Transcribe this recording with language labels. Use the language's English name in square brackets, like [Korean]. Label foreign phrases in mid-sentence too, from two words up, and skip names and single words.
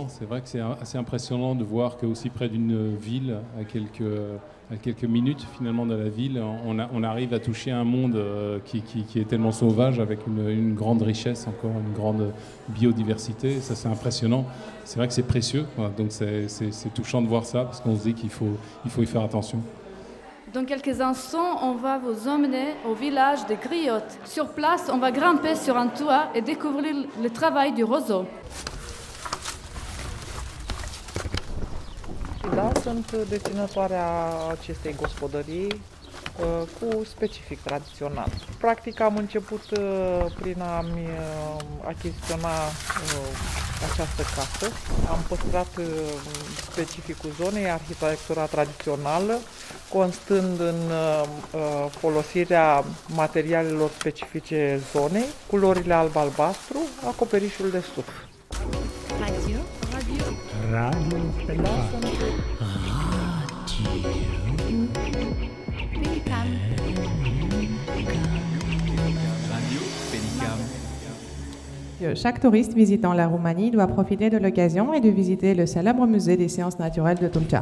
[French] C'est vrai que c'est assez impressionnant de voir qu'aussi près d'une ville, à quelques minutes finalement de la ville, on arrive à toucher un monde qui est tellement sauvage, avec une grande richesse, encore une grande biodiversité. Ça, c'est impressionnant. C'est vrai que c'est précieux, quoi. Donc c'est touchant de voir ça, parce qu'on se dit qu'il faut y faire attention. Dans quelques instants, on va vous emmener au village de Griotte. Sur place, on va grimper sur un toit et découvrir le travail du roseau. [Romanian] Da, sunt deținătoarea acestei gospodării cu specific tradițional. Practic am început prin a-mi achiziționa această casă. Am păstrat specificul zonei, arhitectura tradițională, constând în folosirea materialelor specifice zonei, culorile alb-albastru, acoperișul de suf. Radio. [French] Chaque touriste visitant la Roumanie doit profiter de l'occasion et de visiter le célèbre musée des sciences naturelles de Tulcea.